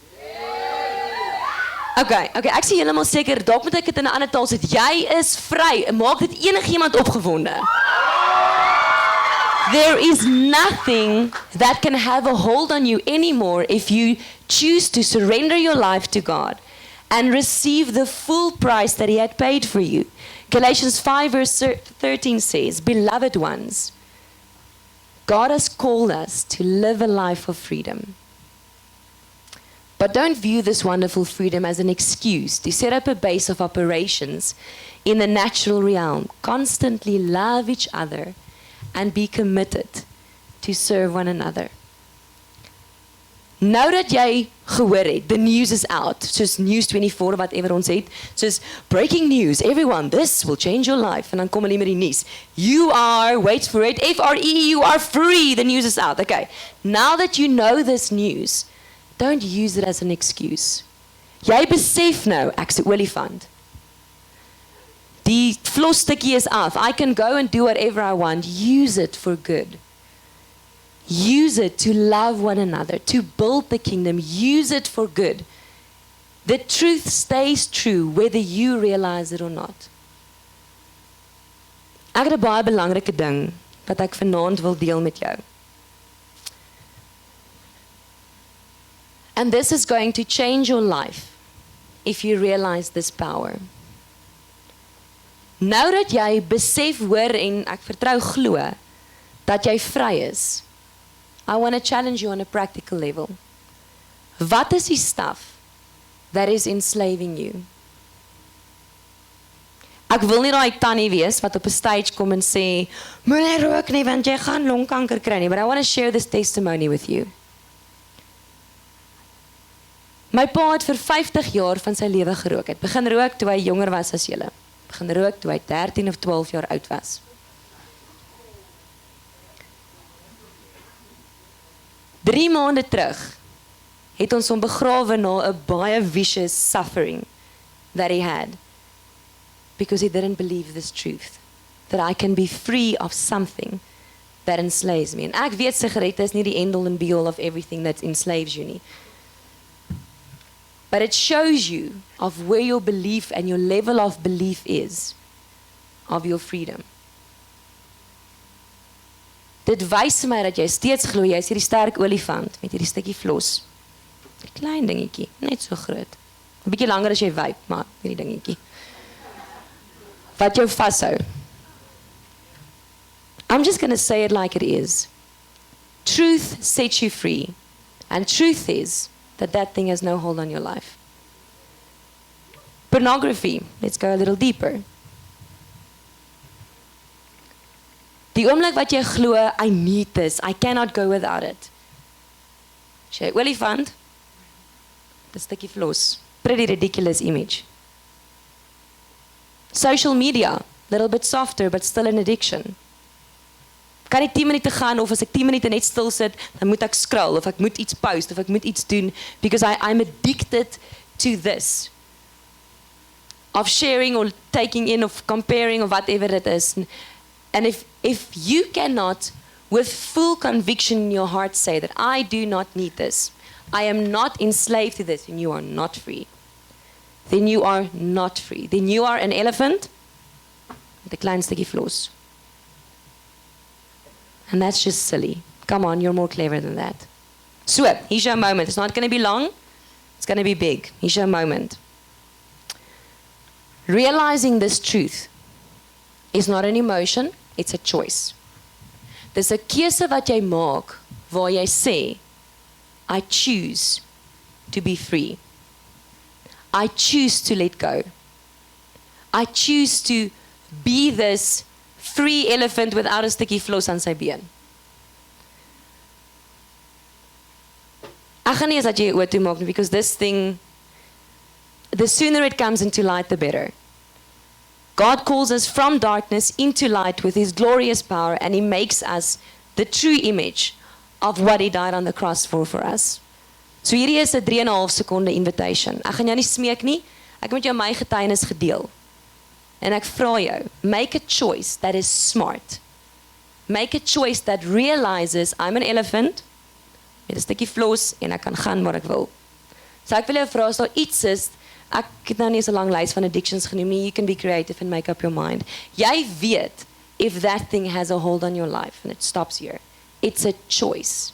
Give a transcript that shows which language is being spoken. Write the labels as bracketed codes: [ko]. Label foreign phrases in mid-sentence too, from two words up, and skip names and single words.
[af] Okay, ek sien heeltemal seker, dalk moet ek dit in 'n ander taal sê, jy is vry, maak dit enigiemand opgewonde. [en] There is nothing that can have a hold on you anymore if you choose to surrender your life to God and receive the full price that He had paid for you. Galatians 5 verse 13 says, beloved ones, God has called us to live a life of freedom. But don't view this wonderful freedom as an excuse to set up a base of operations in the natural realm. Constantly love each other and be committed to serve one another. [af] Nou dat jy gehoor het, [en] the news is out, soos News 24, whatever [af] ons het, soos [en] breaking news, everyone, this will change your life, [af] en dan kom hulle met die nuus. [en] You are, wait for it, F-R-E, you are free, the news is out. Okay, now that you know this news, don't use it as an excuse. [af] Jy besef nou, ek's 'n olifant. Die vlosstukkie is af. [en] I can go and do whatever I want. Use it for good. Use it to love one another, to build the kingdom. Use it for good. The truth stays true whether you realize it or not. [af] Ek het 'n baie belangrike ding wat ek vanaand wil deel met jou. [en] And this is going to change your life if you realize this power. [af] Nou dat jy besef, hoor en ek vertrou glo dat jy vry is, [en] I want to challenge you on a practical level. [af] Wat is die [en] stuff that is enslaving you? [af] Ek wil nie daai tannie wees wat op 'n stage kom en sê, moenie rook nie want jy gaan longkanker kry nie, [en] but I want to share this testimony with you. [af] My pa het vir 50 jaar van sy lewe gerook. Hy het begin rook toe hy jonger was as julle. Begin rook toe hy 13 of 12 jaar oud was. Drie maande terug het ons hom begrawe na 'n baie [en] vicious suffering that he had. Because he didn't believe this truth. That I can be free of something that enslaves me. [af] En ek weet sigarette is nie die [en] end all and be all of everything that enslaves you [af] nie. [en] But it shows you of where your belief and your level of belief is of your freedom. [af] Dit wys vir my dat jy steeds glo jy is hierdie sterk olifant met hierdie stukkie vlos. 'n Klein dingetjie, net so groot. 'n Bietjie langer as jy wyp, maar hierdie dingetjie. Wat jou vashou. [en] I'm just going to say it like it is. Truth sets you free. And truth is that thing has no hold on your life. Pornography, let's go a little deeper. [af] Die oomblik wat jy glo, [en] I need this, I cannot go without it. [af] As jy olifant, dis 'n stukkie vlos. [en] Pretty ridiculous image. Social media, little bit softer, but still an addiction. [af] Kan nie 10 minute gaan, of as ek 10 minute net stil sit, dan moet ek scroll, of ek moet iets post, of ek moet iets doen, [en] because I'm addicted to this. Of sharing, or taking in, of comparing, or whatever it is. And if you cannot, with full conviction in your heart, say that I do not need this, I am not enslaved to this, then you are not free. Then you are not free. Then you are an elephant [af] met 'n klein stukkie vlos. [en] And that's just silly. Come on, you're more clever than that. So, here's your moment. It's not going to be long. It's going to be big. Here's your moment. Realizing this truth is not an emotion, it's a choice. [af] Dis 'n keuse wat jy maak waar jy sê, [en] I choose to be free. I choose to let go. I choose to be this free elephant without [af] 'n stukkie vlos aan sy been. Ek gaan nie eens dat jy oor toe maak nie, [en] because this thing, the sooner it comes into light, the better. God calls us from darkness into light with His glorious power, and He makes us the true image of what He died on the cross for us. [af] So hierdie is 'n 3,5 sekonde invitation. Ek gaan jou nie smeek nie, ek het met jou my getuienis gedeel. En ek vra jou, [en] make a choice that is smart. Make a choice that realizes I'm an elephant, [af] met 'n stukkie vlos, en ek kan gaan waar ek wil. So ek wil jou vra, as daar iets is, ek het nou nie so 'n lang lys van addictions genoem nie, [en] you can be creative and make up your mind. [af] Jy weet, [en] if that thing has a hold on your life, and it stops here. It's a choice.